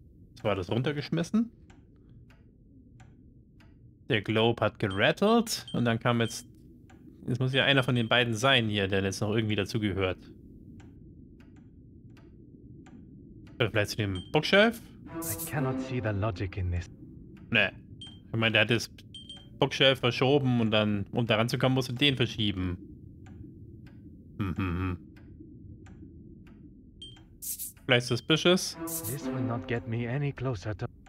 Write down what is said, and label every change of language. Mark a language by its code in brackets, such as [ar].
[de] Jetzt war das runtergeschmissen. Der Globe hat gerattelt und dann kam jetzt... Es muss ja einer von den beiden sein hier, der jetzt noch irgendwie dazugehört. Vielleicht zu dem Bookshelf? [en] I cannot see the logic in this. [de] Ne. Ich meine, der hat das Bookshelf verschoben und dann, um daran zu kommen, musste den verschieben. Vielleicht suspicious. [en] This will not get me any closer to...